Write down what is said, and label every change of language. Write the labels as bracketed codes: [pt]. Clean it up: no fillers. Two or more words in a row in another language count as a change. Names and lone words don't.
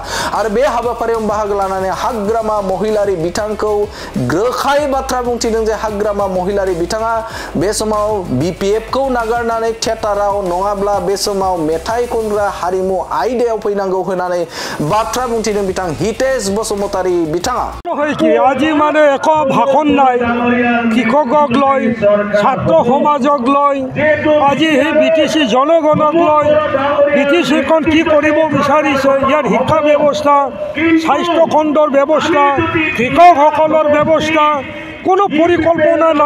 [brx] आरो बे हाबाफारियाव बाहागो लानानै हाग्रामा महिलारि बिथांखौ रोखायै बाथ्रा बुंथिदों जे हाग्रामा महिलारि बिथाङा बे समाव बिपिएफखौ नागारनानै थिएटाराव नङाब्ला बे समाव मेथाइ खनग्रा हारिमु आयदायाव फैनांगौ होननानै बाथ्रा बुंथिदों बिथां हितेश बसुमतारी बिथाङा। [as] আজি মানে একো ভাষণ নাই, কৃষকক লৈ, ছাত্ৰ সমাজক লৈ, আজি সেই বিটিচি জনগণক লৈ বিটিচিখন কি কৰিব বিচাৰিছে, ইয়াৰ শিক্ষা ব্যৱস্থা, স্বাস্থ্য খণ্ডৰ ব্যৱস্থা, কৃষকসকলৰ ব্যৱস্থা, কোনো পৰিকল্পনা নাই।